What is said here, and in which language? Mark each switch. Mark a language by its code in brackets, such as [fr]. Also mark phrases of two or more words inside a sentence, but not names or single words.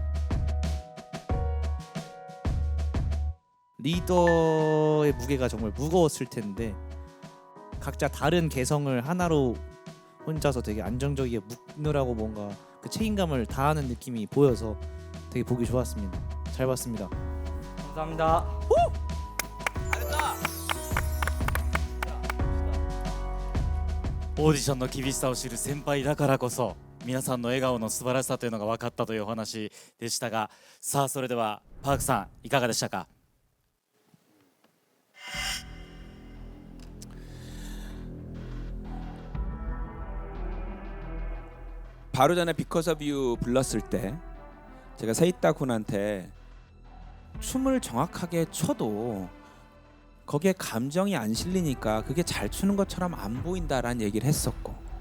[ko] 리더의 무게가 정말 무거웠을 텐데 각자 다른 개성을 하나로 혼자서 되게 안정적이게 묶느라고 뭔가 그 책임감을 다하는 느낌이 보여서 되게 보기 좋았습니다. 잘 봤습니다. 감사합니다. [ja] オーディションの厳しさを知る先輩だからこそ皆さんの笑顔の素晴らしさというのが分かったというお話でしたが、さあそれではパークさんいかがでしたか？ [ko] 바로 전에 Because of You 불렀을 때 제가 세이타 군한테 춤을 정확하게 춰도 거기에 감정이 안 실리니까 그게 잘 추는 것처럼 안 보인다라는 얘기를 했었고,